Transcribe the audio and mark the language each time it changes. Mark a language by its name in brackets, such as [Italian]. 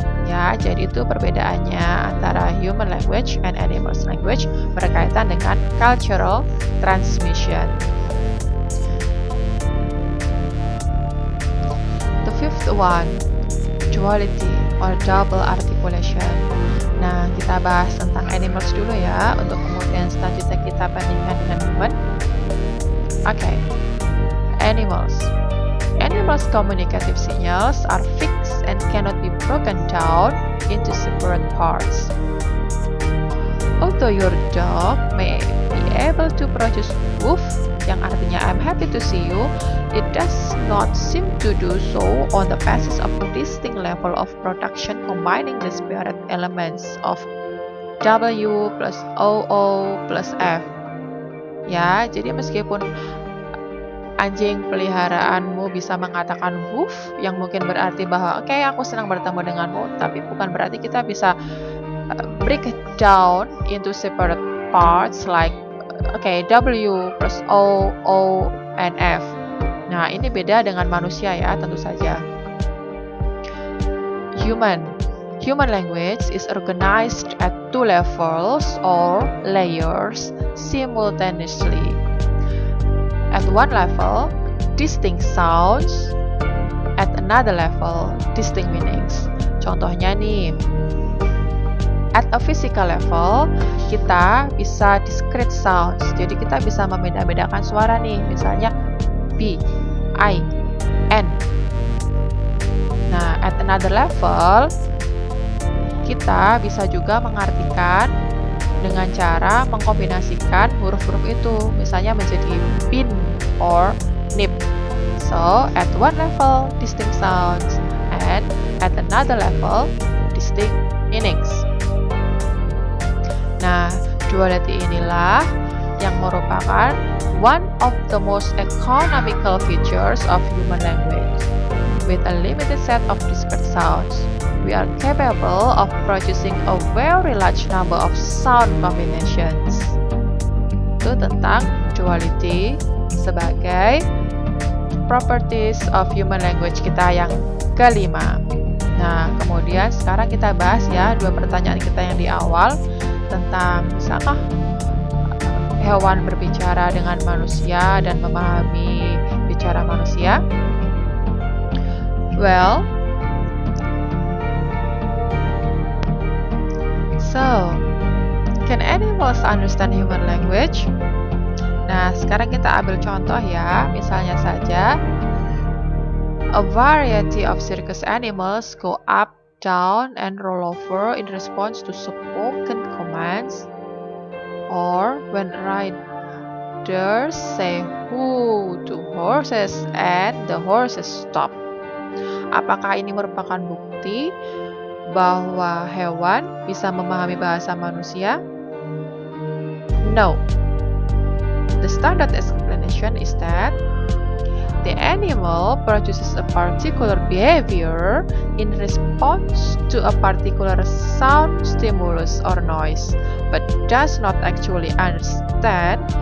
[Indonesian] Ya, jadi itu perbedaannya antara [English] human language and animals language [Indonesian] berkaitan dengan [English] cultural transmission. The fifth one, duality or double articulation. [Indonesian] Nah, kita bahas tentang animals dulu ya, untuk kemudian selanjutnya kita bandingkan dengan human. [English] Okay, animals. Animals' communicative signals are fixed and cannot be broken down into separate parts. Although your dog may be able to produce woof, [Indonesian] yang artinya [English] I'm happy to see you, it does not seem to do so on the basis of a distinct level of production combining the separate elements of W plus OO plus F. Ya, jadi meskipun anjing peliharaanmu bisa mengatakan woof, yang mungkin berarti bahwa oke, aku senang bertemu denganmu, tapi bukan berarti kita bisa break it down into separate parts like W plus O, O, and F. [Indonesian] Nah, ini beda dengan manusia ya, tentu saja. [English] Human language is organized at two levels or layers simultaneously. At one level, distinct sounds. At another level, distinct meanings. [Indonesian] Contohnya nih, [English] at a physical level, [Indonesian] kita bisa [English] discrete sounds. [Indonesian] Jadi kita bisa membeda-bedakan suara nih, misalnya B, I, N. Nah, [English] at another level, [Indonesian] kita bisa juga mengartikan dengan cara mengkombinasikan huruf-huruf itu, misalnya menjadi bin or nip. [English] So, at one level, distinct sounds, and at another level, distinct meanings. Nah, duality [Indonesian] inilah yang merupakan [English] one of the most economical features of human language. With a limited set of discrete sounds, we are capable of producing a very large number of sound combinations. [Indonesian] Itu tentang duality sebagai [English] properties of human language [Indonesian] kita yang kelima. Nah, kemudian sekarang kita bahas ya dua pertanyaan kita yang di awal tentang bisakah hewan berbicara dengan manusia dan memahami bicara manusia? [English] Well, so, can animals understand human language? [Indonesian] Nah, sekarang kita ambil contoh ya. Misalnya saja, [English] a variety of circus animals go up, down, and roll over in response to spoken commands, or when riders say who to horses and the horses stop. [Indonesian] Apakah ini merupakan bukti bahwa hewan bisa memahami bahasa manusia? [English] No. The standard explanation is that the animal produces a particular behavior in response to a particular sound, stimulus, or noise, but does not actually understand